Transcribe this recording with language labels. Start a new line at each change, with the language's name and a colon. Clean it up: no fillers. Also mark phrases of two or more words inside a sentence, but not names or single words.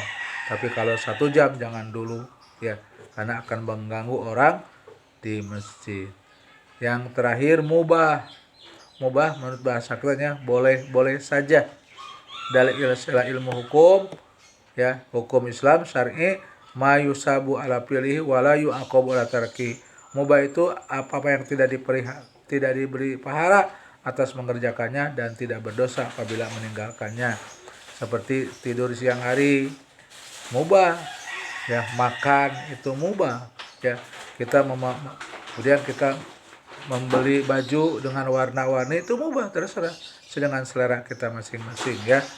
Indonesian: Tapi kalau 1 jam jangan dulu, ya, karena akan mengganggu orang di masjid. Yang terakhir mubah. Mubah menurut bahasa katanya boleh saja. Dalam istilah ilmu hukum, ya, hukum Islam syar'i,
Arabic: ما يثاب على فعله ولا يعاقب على تركه.
Indonesian: Mubah itu apa yang tidak diberi pahala atas mengerjakannya dan tidak berdosa apabila meninggalkannya. Seperti tidur siang hari, mubah. Ya, makan itu mubah. Ya, kemudian kita membeli baju dengan warna-warni itu mubah, terserah dengan selera kita masing-masing, ya.